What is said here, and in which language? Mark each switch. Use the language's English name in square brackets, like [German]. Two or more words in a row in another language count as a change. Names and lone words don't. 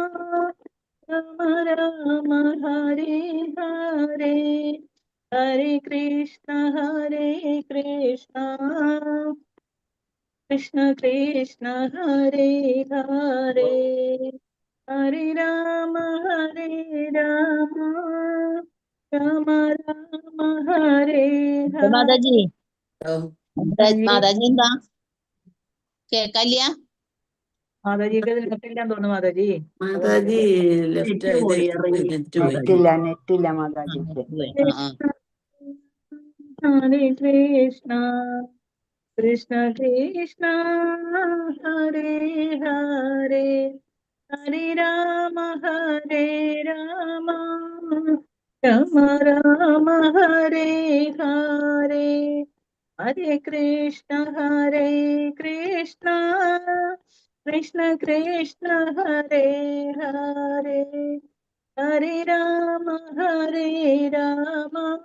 [Sanskrit] രാമ ഹരേ ഹരേ ഹരേ കൃഷ്ണ കൃഷ്ണ കൃഷ്ണ ഹരേ ഹരേ ഹരേ രാമ രാമ രാമ ഹരേ [Malayalam] മാതാജി ഹരേ. മാതാജി എന്താ കേക്കല്ല? മാതാജിക്ക് നെറ്റില്ലാന്ന് തോന്നുന്നു. മാതാജി മാതാജി ലെഫ്റ്റ് നെറ്റ് പോയി, ഇറങ്ങി. നെറ്റ് പോയി. നെറ്റില്ല മാതാജിക്ക്. [Sanskrit] ഹരേ കൃഷ്ണ കൃഷ്ണ ഹരേ ഹരേ ഹരേ രാമ രാമ രാമ ഹരേ ഹരേ ഹരേ കൃഷ്ണ കൃഷ്ണ ഹരേ ഹരേ ഹരേ രാമ രാമ